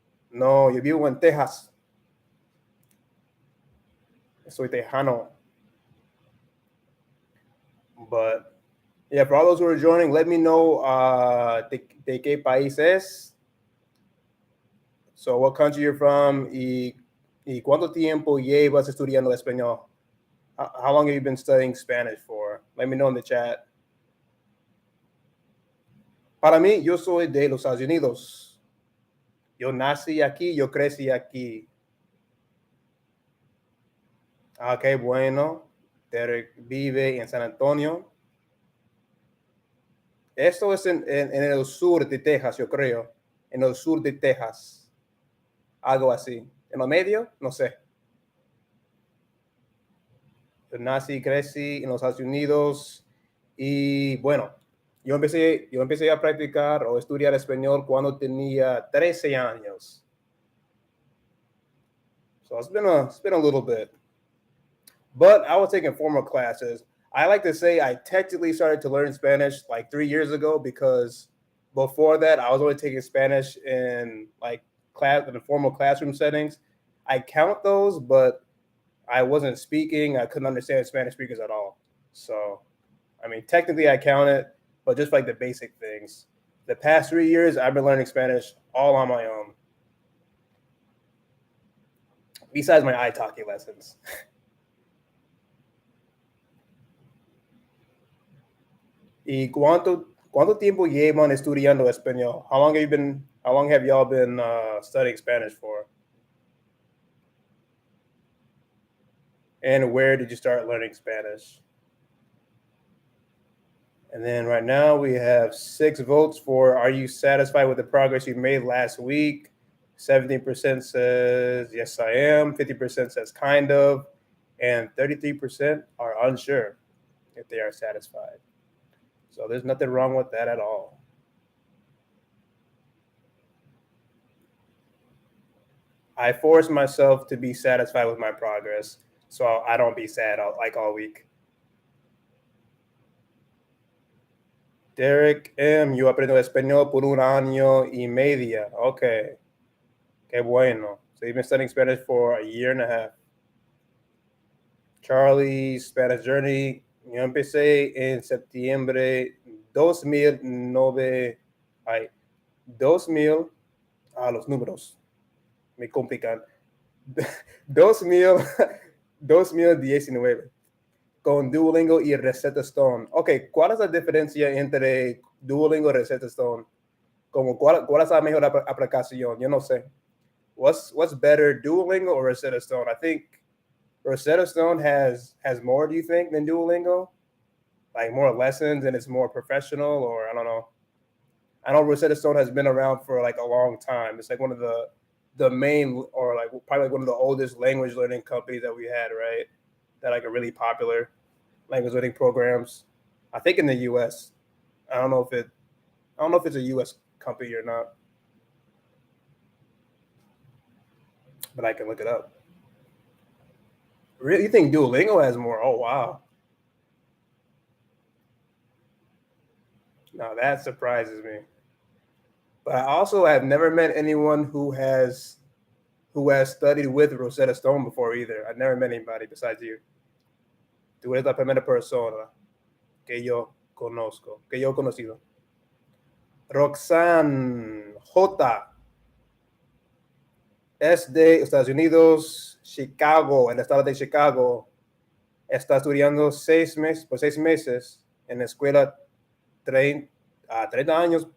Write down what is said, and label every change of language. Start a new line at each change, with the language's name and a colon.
Spanish: No, yo vivo en Texas. Soy tejano.
English: But yeah, for all those who are joining, let me know
Spanish: de qué país es.
English: So what country you're from
Spanish: y cuánto tiempo llevas estudiando español?
English: How long have you been studying Spanish for? Let me know in the chat.
Spanish: Para mí, yo soy de los Estados Unidos. Yo nací aquí, yo crecí aquí. Ok, bueno. Derek vive en San Antonio. Esto es en el sur de Texas, yo creo. En el sur de Texas. Algo así. ¿En el medio? No sé. nací y crecí en los Estados Unidos y bueno, yo empecé a practicar o estudiar español cuando tenía 13 años.
English: So it's been a little bit. But I was taking formal classes. I like to say I technically started to learn Spanish like 3 years ago because before that I was only taking Spanish in like class in the formal classroom settings. I count those, but I wasn't speaking. I couldn't understand Spanish speakers at all. So, I mean, technically I count it, but just like the basic things. The past 3 years, I've been learning Spanish all on my own. Besides my ITALKI lessons.
Spanish: ¿Y cuánto tiempo llevan estudiando español?
English: How long have y'all been studying Spanish for? And where did you start learning Spanish? And then right now we have 6 votes for are you satisfied with the progress you made last week? 17% says yes I am, 50% says kind of, and 33% are unsure if they are satisfied. So there's nothing wrong with that at all. I force myself to be satisfied with my progress so I don't be sad all week.
Spanish: Derek M., yo aprendo español por 1 año y medio. Okay. Qué bueno.
English: So you've been studying Spanish for a year and a half. Charlie's Spanish Journey.
Spanish: Yo empecé en septiembre 2009. Ay, 2000. Los números me complican. 2000, 2019. Con Duolingo y Rosetta Stone. Ok, ¿cuál es la diferencia entre Duolingo y Rosetta Stone? ¿Cuál es la mejor aplicación? Yo no sé.
English: What's better, Duolingo or Rosetta Stone? I think Rosetta Stone has more, do you think, than Duolingo? Like more lessons and it's more professional, or I don't know. I know Rosetta Stone has been around for like a long time. It's like one of the main, or like probably like one of the oldest language learning companies that we had, right? That like are really popular language learning programs. I think in the U.S. I don't know if it's a U.S. company or not, but I can look it up. Really, you think Duolingo has more? Oh wow! Now that surprises me. But I also have never met anyone who has studied with Rosetta Stone before either. I've never met anybody besides you.
Spanish: Tú eres la primera persona que yo conozco, que yo he conocido. Roxanne J. Es de Estados Unidos, Chicago, en el estado de Chicago. Está estudiando 6 meses en la escuela 30 años.